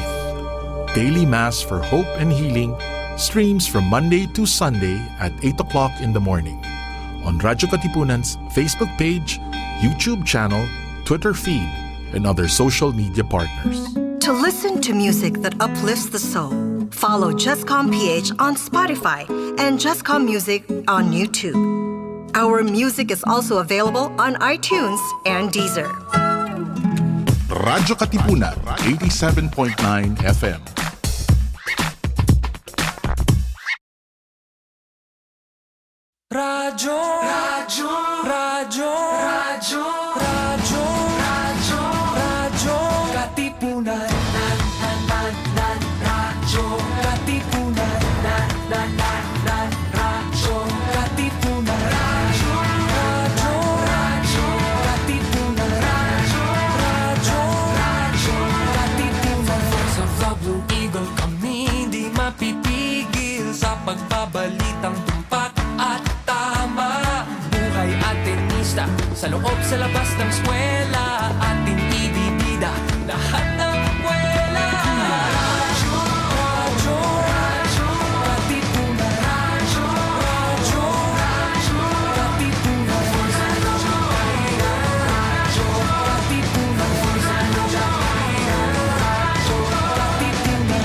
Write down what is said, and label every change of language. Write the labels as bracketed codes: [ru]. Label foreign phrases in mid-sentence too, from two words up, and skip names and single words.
[en] Daily Mass for Hope and Healing streams from Monday to Sunday at 8 o'clock in the morning on Radyo Katipunan's Facebook page, YouTube channel, Twitter feed, and other social media partners. To listen to music that uplifts the soul, follow Justcom PH on Spotify and Justcom Music on YouTube. Our music is also available on iTunes and Deezer. Radyo Katipunan, 87.9 FM. Radyo, radyo, radyo, radyo, radyo, radyo, radyo, Katipunan, radyo, Katipunan, radyo, Katipunan, radyo, radyo, radyo, Katipunan, radyo, radyo, radyo, Katipunan. [tl] Sa The Blue Eagle kami di mapipigil sa pagbabalitang tumpak at tama. Buhay at tenista, sa loob sa labas ng eskwela, ating ibibida lahat ng kwela. Radyo, radyo, radyo, Katipunan, radyo, radyo, radyo, Katipunan, radyo, radyo, Katipunan, radyo, Katipunan.